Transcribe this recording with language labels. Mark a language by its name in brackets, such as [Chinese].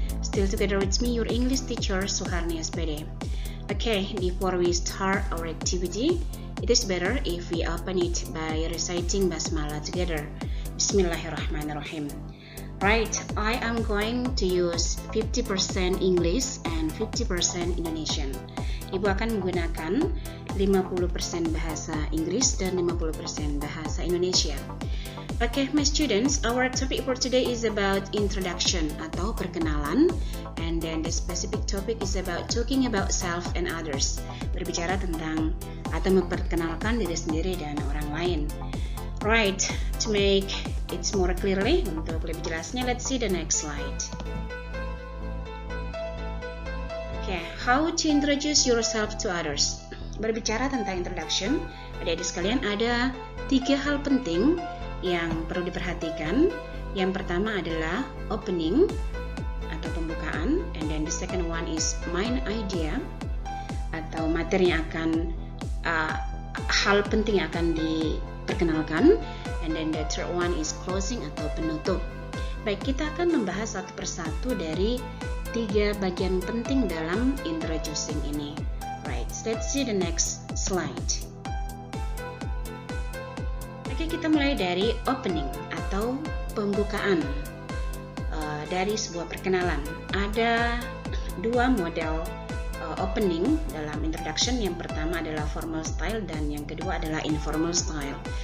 [English] Still together with me, your English teacher, Suharni SPD. Okay, before we start our activity, it is better if we open it by reciting Basmalah together. Bismillahirrahmanirrahim. Right, I am going to use 50% English and 50% Indonesian. [Indonesian] Ibu akan menggunakan 50% bahasa Inggris dan 50% bahasa Indonesia. [English] Okay, my students, our topic for today is about introduction [Indonesian] atau perkenalan, [English] and then the specific topic is about talking about self and others. [Indonesian] Berbicara tentang atau memperkenalkan diri sendiri dan orang lain. [English] Right, to make it more clearly, [Indonesian] untuk lebih jelasnya, [English] let's see the next slide. Okay, how to introduce yourself to others. [Indonesian] Berbicara tentang introduction, adik-adik sekalian, ada 3 hal penting yang perlu diperhatikan. Yang pertama adalah opening atau pembukaan, [English] and then the second one is main idea [Indonesian] atau materi yang akan hal penting yang akan diperkenalkan, [English] and then the third one is closing [Indonesian] atau penutup. Baik, kita akan membahas satu persatu dari 3 bagian penting dalam introducing ini. [English] Right, let's see the next slide. [Indonesian] Oke, kita mulai dari opening atau pembukaan dari sebuah perkenalan. Ada 2 model opening dalam introduction. Yang pertama adalah formal style dan yang kedua adalah informal style.